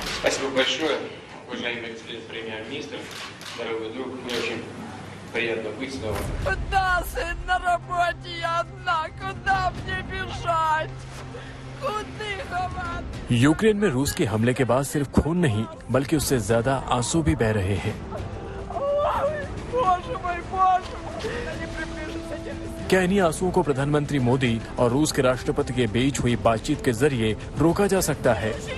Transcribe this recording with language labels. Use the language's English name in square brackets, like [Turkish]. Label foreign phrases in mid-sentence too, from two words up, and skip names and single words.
[Russian] Спасибо большое, уважаемый господин премьер-министр, дорогой друг, мне очень приятно быть снова. Куда, сын, на работе я одна, куда мне бежать? [Hindi] यूक्रेन में रूस के हमले के बाद सिर्फ खून नहीं बल्कि उससे ज्यादा आंसू भी बह रहे हैं। क्या इन्हीं आंसुओं को प्रधानमंत्री मोदी और रूस के राष्ट्रपति के बीच हुई बातचीत के जरिए रोका जा सकता है?